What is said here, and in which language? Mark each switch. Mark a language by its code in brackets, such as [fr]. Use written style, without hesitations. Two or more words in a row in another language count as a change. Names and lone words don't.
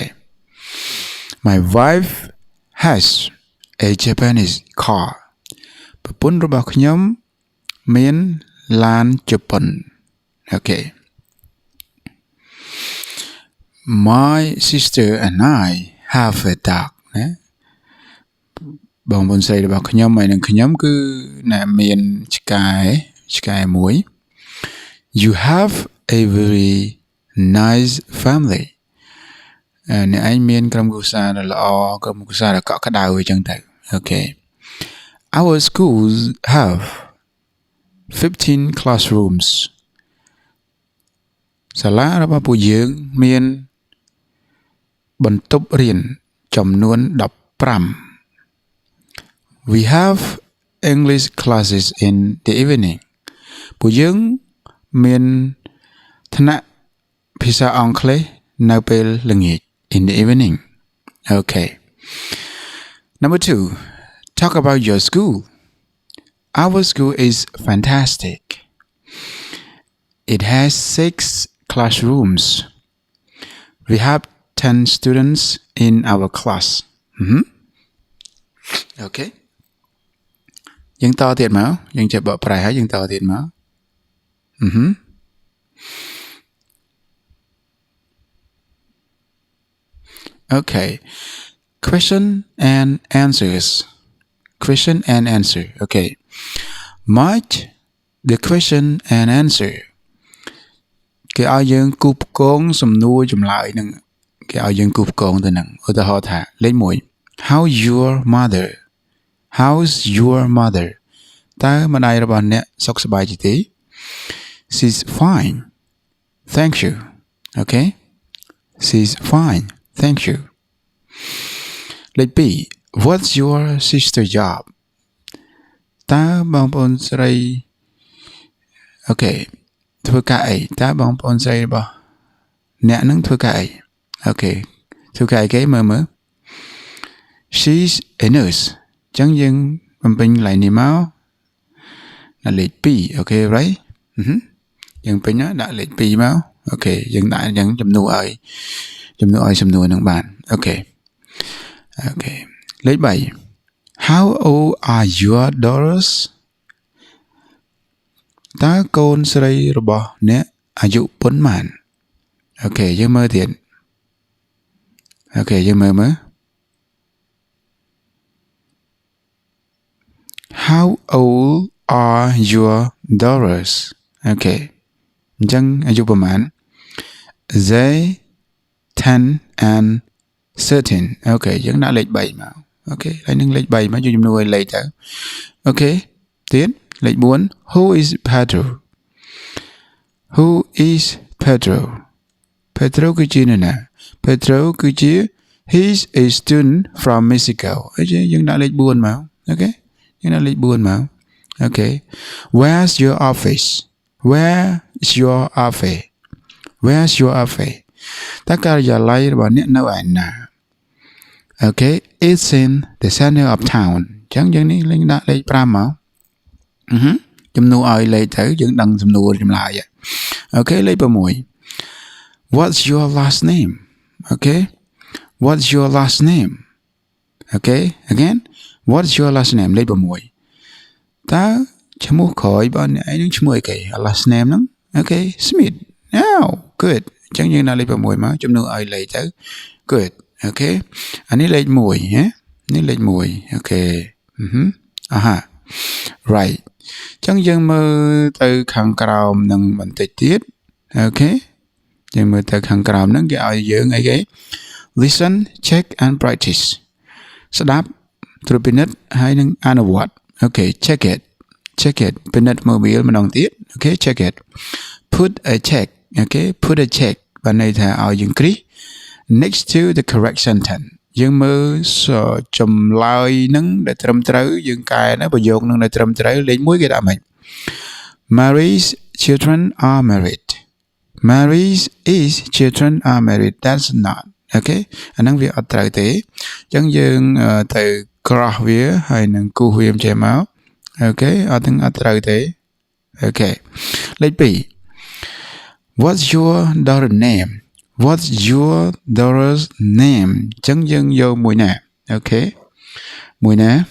[en] My wife has a Japanese car. [km] ប្រពន្ធរបស់ខ្ញុំមានឡានជប៉ុន Okay. [en] My sister and I have a dog. [km] ណាបងប្អូនស្រីរបស់ខ្ញុំហើយនឹងខ្ញុំគឺមានឆ្កែមួយ [en] You have a very nice family. [km] អ្នកឯងមានក្រុមគ្រួសារដ៏ល្អក្រុមគ្រួសារដ៏កក់ក្ដៅអញ្ចឹងទៅ Okay. [en] Our schools have 15 classrooms. [km] សាលារបស់ពួកយើងមានបន្ទប់រៀនចំនួន15 [en] We have English classes in the evening. [km] ពួកយើងមានថ្នាក់ភាសាអង់គ្លេសនៅពេលល្ងាច [en] in the evening. Okay. Number 2, talk about your school. Our school is fantastic. It has 6 classrooms. We have 10 students in our class. [km] Okay. យើងតទៀតមកយើងចេះបកប្រែហើយយើងតទៀតមក Okay. [en] Question and answers. Question and answer. Okay. Mark the question and answer. [km] គេឲ្យយើងគូបកងសំណួរចម្លើយនឹងគេឲ្យយើងគូបកងទៅនឹងឧទាហរណ៍ថាលេខ1 [en] How's your mother [km] តើម្ដាយរបស់អ្នកសុខសប្បាយទេ [en] She's fine thank you okay She's fine thank you លេខ2 What's your sister job [km] តើបងប្អូនស្រីអូខេធ្វើការអីតើបងប្អូនស្រីរបស់អ្នកនឹងធ្វើការអីអូខេធ្វើការអីគេមើល [en] She's a nurse [km] ចឹងយើងបំពេញកន្លែងនេះមកដាក់លេខ2អូខេ right យើងពេញដាក់លេខ2មកអូខេយើងដាក់អញ្ចឹងចំនួនឲ្យសំណួរនឹងបានអូខេ លេខ3 [en] How old are your daughters [km] តើកូនស្រីរបស់អ្នកអាយុប៉ុន្មានអូខេយើងមើលទៀតអូខេយើងមើល [en] How old are your daughters [km] អូខេអញ្ចឹងអាយុប៉ុន្មាន [en] They 10 and 13 [km] អូខេយើងដាក់លេខ3មកអូខេហើយនឹងលេខ3មកយកចំនួនឲ្យលេខទៅអូខេទៀតលេខ4 [en] Who is [km] Pedro គឺជានរណា Pedro គឺជា [en] He's a student from Mexico [km] អញ្ចឹងយើងដាក់លេខ4មកអូខេយើងដាក់លេខ4មកអូខេ [en] Where's your office [km] តើការិយា ល័យរបស់អ្នកនៅឯណាអូខេ [en] It's in the center of town [km] អញ្ចឹងយើងនេះលេខដាក់លេខ5មក ចំនួនឲ្យលេខទៅយើងដឹងសំណួរចម្លើយអូខេលេខ6 [en] What's your last name [km] អូខេ [en] What's your last name [km] អូខេ [en] again What's your last name [km] លេខ6តើឈ្មោះក្រោយបងអ្នកឯងនឹងឈ្មោះអីគេ [en] last name [km] ហ្នឹងអូខេ Smith [en] now good [km] អញ្ចឹងយើងដាក់លេខ6មកចំនួនឲ្យលេខទៅ good អូខេអានេះលេខ1នេះលេខ1អូខេ right អញ្ចឹងយើងមើលទៅខាងក្រោមនឹងបន្តិចទៀតអូខេយើងមើលទៅខាងក្រោមហ្នឹងគេឲ្យយើងអីគេ [en] listen check and practice [km] ស្ដាប់ត្រួតពិនិត្យហើយនឹងអនុវត្តអូខេ [en] check it [km] ពិនិត្យមើល វាម្ដងទៀតអូខេ [en] check it put a check [km] អូខេ [en] put a check [km] បានន័យថាឲ្យយើងគ្រីស [en] next to the correct sentence [km] យើងមើលចម្លើយនឹងដែលត្រឹម ត្រូវយើងកែណាប្រយោគនឹងដែលត្រឹមត្រូវលេខ1គេដាក់ម៉េច [en] Mary's children are married Mary's children are married that's not [km] អូខេអាហ្នឹងវាអត់ត្រូវទេអញ្ចឹងយើងទៅ cross វាហើយនឹងគូសវាចេញមកអូខេអត់ត្រូវទេអូខេលេខ2 [en] What's your daughter name What's your daughter's name [km] អញ្ចឹងយើងយកមួយណាអូខេមួយណា